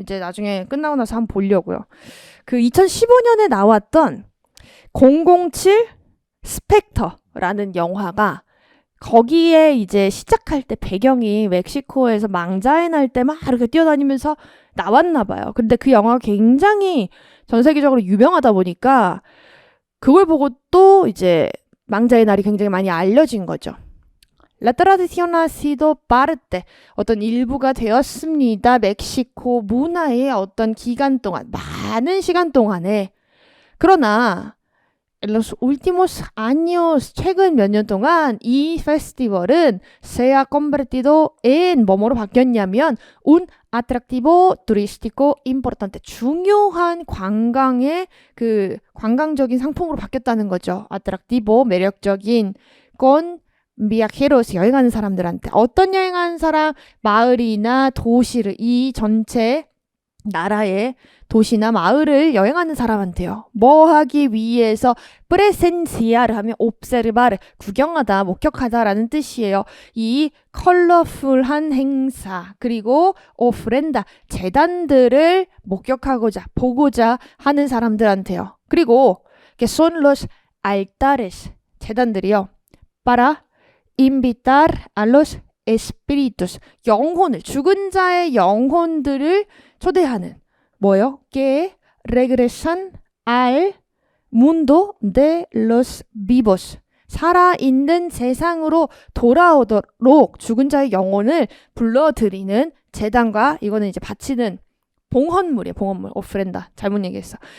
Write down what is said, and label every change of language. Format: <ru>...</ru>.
<ko>이제 나중에 끝나고 나서 한번 보려고요. 그 2015년에 나왔던 007 스펙터라는 영화가 거기에 이제 시작할 때 배경이 멕시코에서 망자의 날 때 막 이렇게 뛰어다니면서 나왔나 봐요. 근데 그 영화가 굉장히 전 세계적으로 유명하다 보니까 그걸 보고 또 이제 망자의 날이 굉장히 많이 알려진 거죠.</ko> <es>La tradición ha sido parte</es> <ko>어떤 일부가 되었습니다. 멕시코 문화의 어떤 기간 동안 많은 시간 동안에. 그러나</ko> <es>en los últimos años</es> <ko>최근 몇 년 동안 이 페스티벌은</ko> <es>se ha convertido en</es> <ko>뭐뭐로 바뀌었냐면</ko> <es>un atractivo turístico importante</es> <ko>중요한 관광의 그 관광적인 상품으로 바뀌었다는 거죠. atractivo 매력적인</ko> <es>con viajeros</es> <ko>여행하는 사람들한테 어떤 여행하는 사람 마을이나 도시를 이 전체 나라의 도시나 마을을 여행하는 사람한테요. 뭐 하기 위해서 presenciar 하면 observar 구경하다, 목격하다라는 뜻이에요. 이 컬러풀한 행사 그리고 ofrenda 제단들을 목격하고자 보고자 하는 사람들한테요. 그리고</ko> <es>que son los altares</es> <ko>제단들이요.</ko> <es>para invitar a los espíritus</es> <ko>영혼을 죽은 자의 영혼들을 초대하는 뭐요?</ko> <es>que regresan al mundo de los vivos</es> <ko>살아있는 세상으로 돌아오도록 죽은 자의 영혼을 불러들이는 제단과 이거는 이제 바치는 봉헌물이에요. 봉헌물. 오프렌다. 잘못 얘기했어.</ko>